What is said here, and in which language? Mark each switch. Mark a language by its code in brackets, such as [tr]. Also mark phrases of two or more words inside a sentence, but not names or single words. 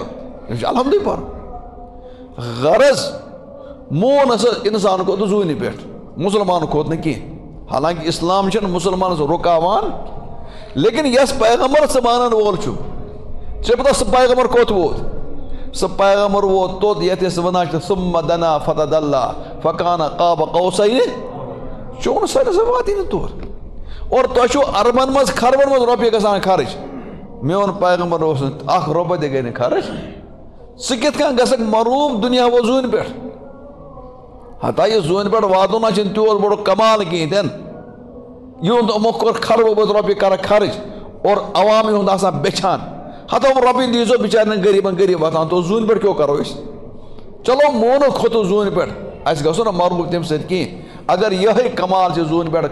[ks] أمِس چھُ الحمدُے پرُن غرض مون ہسا انسان کھوٚت زوٗنہِ پٮ۪ٹھ مسلمان کھوٚت نہٕ کینٛہہ حالانکہِ اسلام چھُنہٕ مُسلمانس رُکاوان لیکن یس پیغمبر ژٕ مانن وول چھُکھ ژےٚ پتہ سُہ پیغمبر کوٚت ووت سُہ پیغمبر ووت توٚت یتھ أسۍ ونان چھِ [ar] ثُمَّ دَنَا فَتَدَلَّا فَكَانَ قَابَ قَوْسَيْنِ [ks] چون ساینس واتی نہٕ تور اور تۄہہِ چھُو اربن منٛز خربن منٛز رۄپیہِ گژھان خرٕچ میون پیغمبر اوس نہٕ اکھ رۄپے تہِ گٔے نہٕ خرٕچ ژٕ کِتھ کٔنۍ گژھکھ معروٗف دُنیا وول زوٗنہِ پٮ۪ٹھ ہتا یہِ زوٗنہِ پٮ۪ٹھ واتُن نہ چھُنہٕ تیوٗت بوٚڑ کمال کِہیٖنۍ تہِ نہٕ یِہُنٛد یِمو کوٚر خربہٕ بٔژ رۄپیہِ کرکھ خرٕچ اور عوام یِہُنٛد آسان بیچھان ہتا یِم رۄپیہِ دیٖزیو بِچارٮ۪ن غریٖبن واتان تو زوٗنہِ پٮ۪ٹھ کیٛاہ کرو أسۍ چلو مونو کھوٚتُس زوٗنہِ پٮ۪ٹھ اَسہِ گژھو نہٕ مربوٗب تَمہِ سۭتۍ کِہیٖنۍ اگر یِہے کمال چھِ زوٗنہِ پٮ۪ٹھ